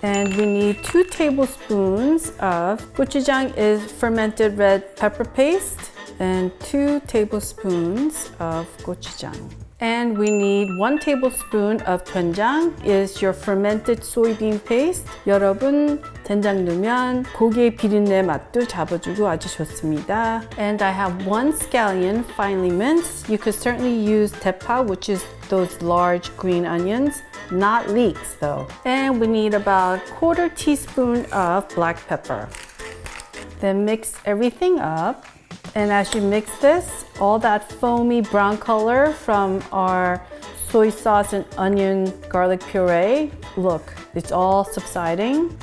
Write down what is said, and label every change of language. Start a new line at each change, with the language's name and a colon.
English: And we need 2 tablespoons of gochujang is fermented red pepper paste, and 2 tablespoons of gochujang. And we need 1 tablespoon of 된장 is your fermented soybean paste.
Korean: 여러분, 된장 넣으면 고기의 비린내 맛도 잡아주고 아주 좋습니다.
English: And I have 1 scallion finely minced. You could certainly use 대파, which is those large green onions, not leeks though. And we need about 1/4 teaspoon of black pepper. Then mix everything up. And as you mix this, all that foamy brown color from our soy sauce and onion garlic puree, look, it's all subsiding.